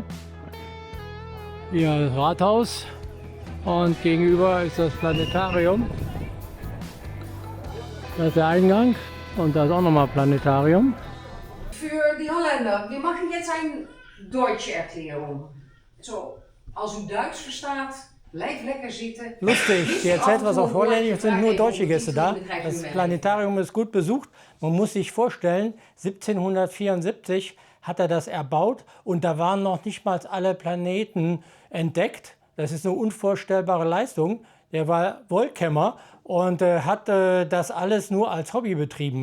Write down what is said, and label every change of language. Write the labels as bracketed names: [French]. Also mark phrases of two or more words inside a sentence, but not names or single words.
[German] Hier das Rathaus und gegenüber ist das Planetarium. Das ist der Eingang und da ist auch nochmal Planetarium. Für die Holländer, wir machen jetzt eine deutsche Erklärung. So, [Dutch] als u Duits verstaat, Blijf lekker zitten. [German] Lustig, die erzählt was auf Holländisch, es sind nur deutsche Gäste da. Das Planetarium ist gut besucht. Man muss sich vorstellen, 1774 hat er das erbaut und da waren noch nicht mal alle Planeten entdeckt. Das ist eine unvorstellbare Leistung. Der war Wollkämmer und hat das alles nur als Hobby betrieben.